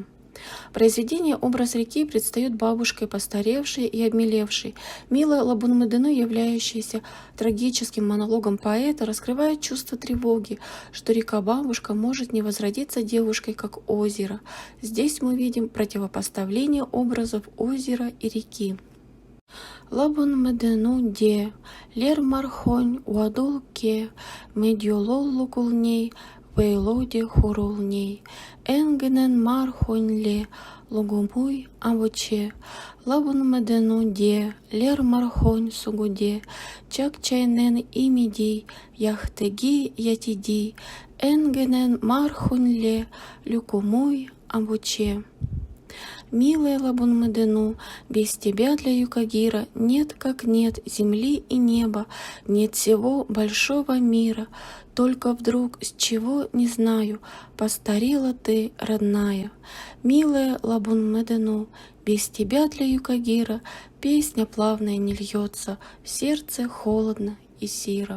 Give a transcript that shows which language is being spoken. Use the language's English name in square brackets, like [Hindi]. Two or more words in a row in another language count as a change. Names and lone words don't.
[Russian] Произведение «Образ реки» предстает бабушкой, постаревшей и обмелевшей. Милая Лабун-Медену, являющаяся трагическим монологом поэта, раскрывает чувство тревоги, что река-бабушка может не возродиться девушкой, как озеро. Здесь мы видим противопоставление образов озера и реки. [Northern Yukaghir] Лабун-Медену де, лер мархонь уадул ке, медиололлу кулней, Вейлоди хурулней, энгенен мархоньле, лугумуй абуче, Лабун-Медену де, лер мархонь сугуде, чак чайнен имидей, яхтеги ятидей, энгенен мархоньле, люкумуй абуче. [Russian] Милая Лабун-Мадину, без тебя для Юкагира нет как нет земли и неба, нет всего большого мира. Только вдруг, с чего, не знаю, постарела ты, родная. Милая Лабун-Мадину, без тебя для Юкагира песня плавная не льется, в сердце холодно и сиро.